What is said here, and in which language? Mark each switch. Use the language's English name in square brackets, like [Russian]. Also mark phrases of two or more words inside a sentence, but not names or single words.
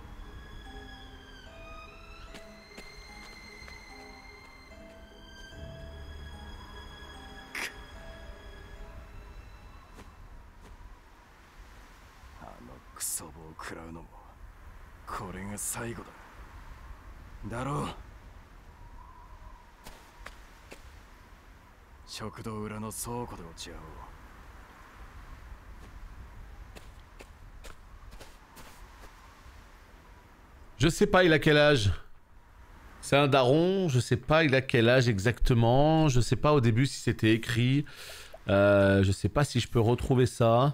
[Japanese] あのクソ棒を食らうのもこれが最後だ。だろう。食堂裏の倉庫で落ち合おう。 [French] Je sais pas, il a quel âge? C'est un daron, je sais pas, il a quel âge exactement. Je sais pas au début si c'était écrit. Je sais pas si je peux retrouver ça.